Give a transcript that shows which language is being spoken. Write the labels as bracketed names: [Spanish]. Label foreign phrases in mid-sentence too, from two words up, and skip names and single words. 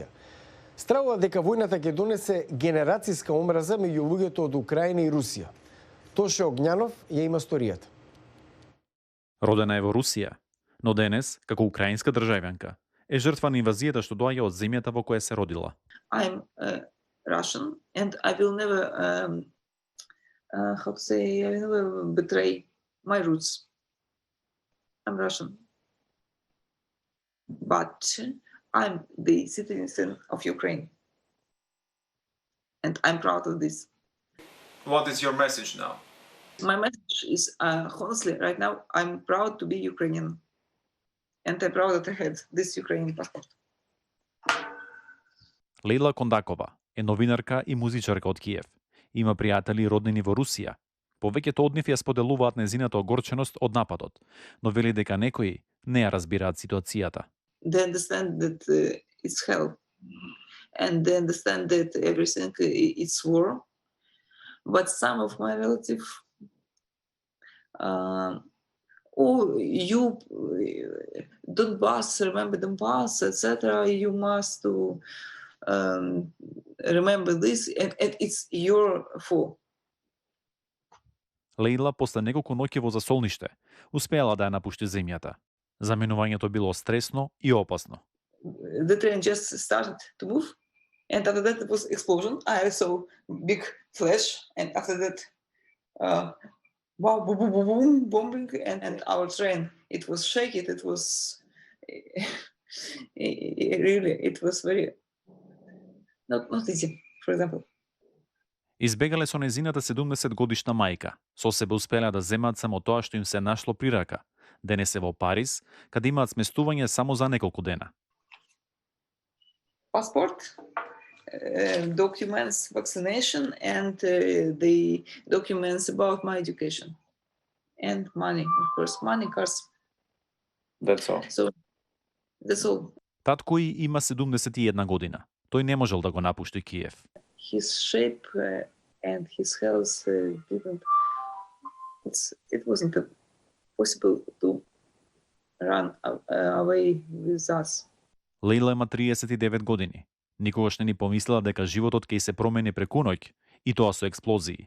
[Macedonian] Стравува дека војната ќе донесе генерацијска омраза меѓу луѓето од Украина и Русија. Тоше Огњанов ја има сторијата. Родена е во Русија, но денес, како украинска државјанка, е жртва на инвазијата што доаѓа од земјата во која се родила. [English] I'm Russian and I will never I will never betray my roots. I'm Russian. But I'm the citizen of Ukraine. And I'm proud of this. What is your message now? My message is, honestly, right now, I'm proud to be Ukrainian. And I'm proud that I have this Ukrainian passport. [Macedonian] Лейла Кондакова е новинарка и музичарка од Киев. Има пријатели и роднини во Русија. Повеќето од нив ја споделуваат незината огорченост од нападот, но вели дека некои не ја разбираат ситуацијата. [English] They understand that it's hell, and they understand that everything is war. But some of my relatives, you Donbass, remember Donbass, etc. You must remember this, and it's your fault. [Macedonian] Лейла после неколку ноќи во засолниште успеала да ја напушти земјата. Заминувањето било стресно и опасно. [English] The train just started to move, and after that it was explosion. I saw big flash, and after that, wow, boom, boom, boom, boom, bombing, and our train, it was shaky. It was really, it was very not easy. For example. [Macedonian] Избегале со незината 70 годишна мајка. Со себе успелеа да земаат само тоа што им се нашло при рака. Денес е во Париз, каде имаат сместување само за неколку дена. [English] Passport, documents, vaccination, and the documents about my education. And money, of course. Money, cars. That's all. So, that's all. [Macedonian] Таткој има 71 година. Тој не можел да го напушти Киев. [English] His shape and his health didn't. It wasn't possible to run away with us. [Macedonian] Лейла има 39 години. Никогаш не ни помислила дека животот ќе се промени преку ноќ и тоа со експлозии.